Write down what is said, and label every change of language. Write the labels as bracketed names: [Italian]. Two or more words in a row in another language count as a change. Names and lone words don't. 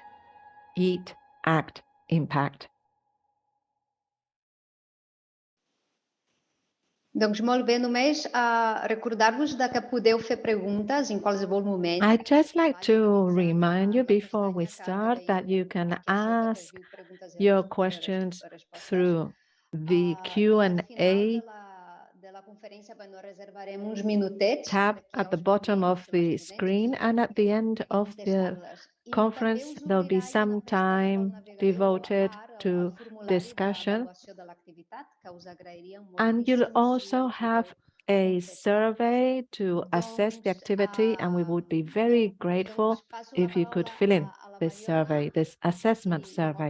[English] Eat, act, impact. [Catalan] Doncs molt bé, només recordar-vos que podeu fer preguntes en qualsevol moment. [English] I'd just like to remind you before we start that you can ask your questions through the Q&A tab at the bottom of the screen, and at the end of the conference there'll be some time devoted to discussion, and you'll also have a survey to assess the activity, and we would be very grateful if you could fill in this survey, this assessment survey.